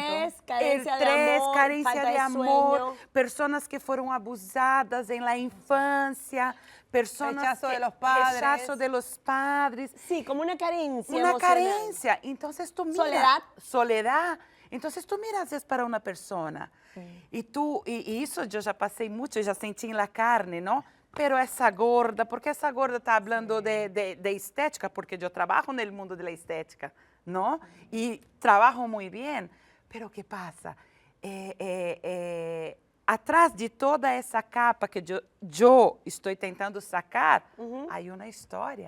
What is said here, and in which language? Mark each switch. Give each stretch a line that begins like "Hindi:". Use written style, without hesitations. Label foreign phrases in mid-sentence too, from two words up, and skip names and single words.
Spanish: estrés, carencia de Estrés, amor, carencia falta de amor, sueño. personas que fueron abusadas en la infancia, personas Rechazo que- de los padres. rechazo de los padres, Sí, como una carencia una emocional. carencia. Entonces tú miras, soledad. Entonces tú miras
Portuguese: às vezes
Spanish: para una persona y tú, y eso yo ya pasé mucho, ya sentí en la carne, ¿no? Pero essa gorda, porque essa gorda está hablando de estética, porque yo trabajo en el mundo de la estética, ¿no? Y trabajo muy bien. Pero ¿qué pasa? Atrás de toda essa capa que yo estoy tentando sacar, hay una historia.